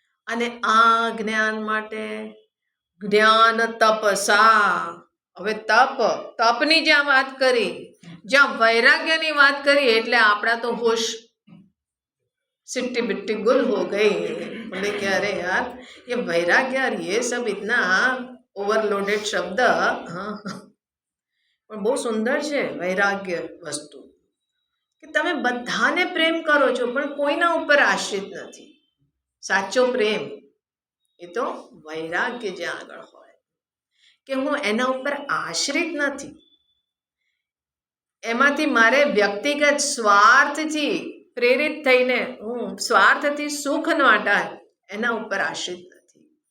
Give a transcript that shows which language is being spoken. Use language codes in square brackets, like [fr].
[gu] અને આ જ્ઞાન માટે જ્ઞાન તપસા. હવે તપની જ્યાં વાત કરી, જ્યાં વૈરાગ્યની વાત કરી, એટલે આપણા તો હોશ [hi] सिट्टी बिट्टी गुल हो गई. बोले कि अरे यार ये वैराग्य और ये सब इतना ओवरलोडेड शब्द. [gu] हाँ, પણ બહુ સુંદર છે વૈરાગ્ય વસ્તુ, કે તમે બધાને પ્રેમ કરો છો પણ કોઈના ઉપર આશ્રિત નથી. સાચો પ્રેમ એ તો વૈરાગ્ય જ્યાં આગળ હોય, કે હું એના ઉપર આશ્રિત નથી, એમાંથી મારે વ્યક્તિગત સ્વાર્થથી પ્રેરિત થઈને હું સ્વાર્થથી સુખ માટે એના ઉપર આશ્રિત નથી.